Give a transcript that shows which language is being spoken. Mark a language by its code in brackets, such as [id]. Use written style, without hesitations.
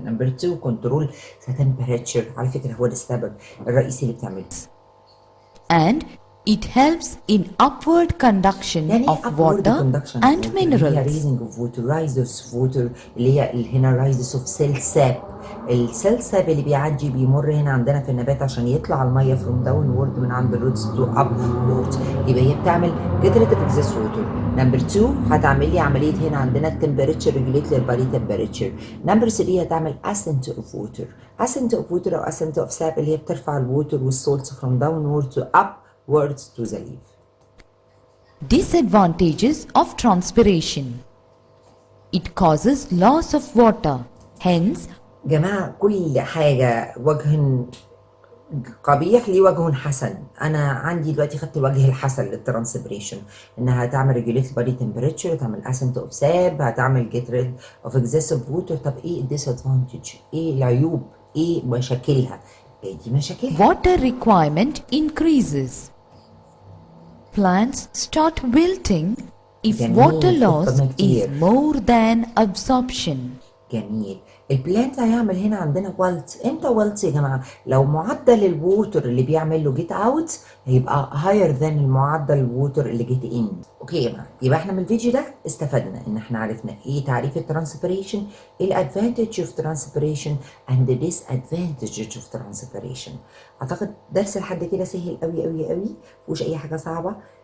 [en] Number 2 control the temperature. [ar] على فكرة هو ده السبب الرئيسي اللي بتعمله. [en] And it helps in upward conduction of water and minerals. [ar] اللي هي [en] raising of water, rise of water، [ar] اللي هي هنا [en] rise of cell sap. [ar] السيل ساب اللي بيعدي بيمر هنا عندنا في النبات عشان يطلع الميه [en] from downward [ar] من عند الروتس [en] to upward. [ar] يبقى هي بتعمل [en] get rid of excess water. [ar] نمبر 2 هتعمل لي عمليه هنا عندنا التمبريتشر ريجوليت للبادي تمبريتشر. نمبر 3 هتعمل [en] ascent of water. ascent of water او ascent of sap [ar] اللي هي بترفع الووتر والسولتس [en] from downward to upwards to the leaf. Disadvantages of transpiration. It causes loss of water. Hence, [ar] جماعة كل حاجة وجه قبيح ليه وجه حسن. أنا عندي دلوقتي خدت الوجه الحسن للترانسبريشن، إنها هتعمل ريجوليت بادي تمبريتشر، هتعمل اسنت اوف ساب، هتعمل جيت ريد اوف اكسسيف ووتر. طب إيه الديسادفانتج؟ إيه العيوب؟ إيه مشاكلها؟ إيه دي مشاكلها؟ [en] water requirement increases. Plants start wilting if water loss is more than absorption. [ar] جميل. البلانت هيعمل هنا عندنا والت. امتى والت يا جماعه؟ لو معدل الووتر اللي بيعمل له جيت اوت هيبقى هاير ذان المعدل الووتر اللي جيت ان. اوكي يا جماعه، يبقى احنا من الفيديو ده استفدنا ان احنا عرفنا ايه تعريف الترانسبيريشن، ايه الادفانتج اوف ترانسبيريشن اند ديس ادفانتج اوف ترانسبيريشن. اعتقد درس لحد كده سهل قوي قوي قوي، مفيهوش اي حاجه صعبه.